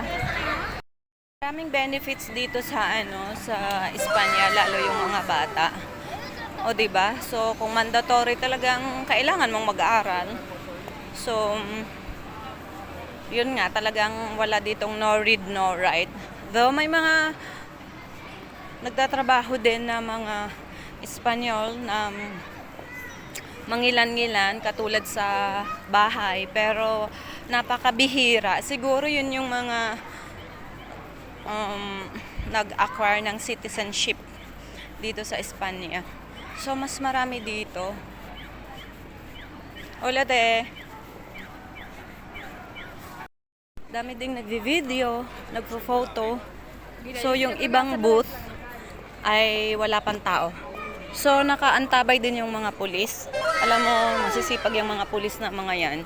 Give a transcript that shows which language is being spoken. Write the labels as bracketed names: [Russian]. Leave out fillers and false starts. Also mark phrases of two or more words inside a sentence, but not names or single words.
[Filipino] Maraming benefits dito sa sa Espanya, lalo yung mga bata. Diba? So, kung mandatory talagang kailangan mong mag-aaral. So, yun nga, talagang wala ditong [English] no read, no write. [Filipino] Though may mga nagtatrabaho din na mga Espanyol na mangilan-ngilan katulad sa bahay, pero napakabihira. Siguro yun yung mga nag-acquire ng citizenship dito sa Espanya. So, mas marami dito. [Spanish] Hola de. [Filipino] Dami ding nagvi-video, nagpo-photo. So, yung ibang booth ay wala pang tao. So, nakaantabay din yung mga pulis. Alam mo, masisipag yung mga pulis na mga yan.